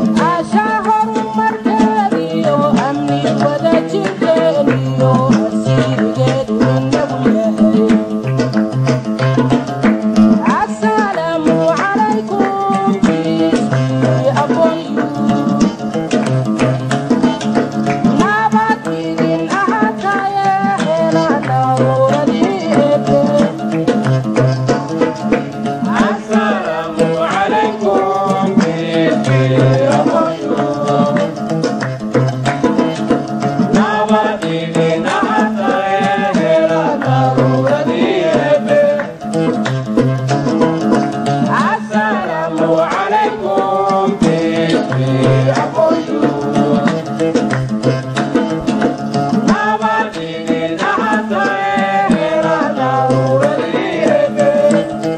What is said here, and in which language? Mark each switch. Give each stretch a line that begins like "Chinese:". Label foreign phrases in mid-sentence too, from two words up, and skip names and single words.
Somali: Asha horumarkeediyo, amni wada jirkeediyo, hasiirkeedu inagu yahay.
Arabic: السلام عليكم,
English: peace be upon you.
Somali: Nabadgelyo ahataye, hela daruuradii Eebbe.
Arabic: السلام عليكم,
Swahili: bibi ya
Arabic: Moshood.
Somali: Nabadgelyo ahataye, hela daruuradii Eebbe.
Arabic: السلام عليكم,
English: baby, how are you? Baba, did it, I saw it, I saw it, I saw it.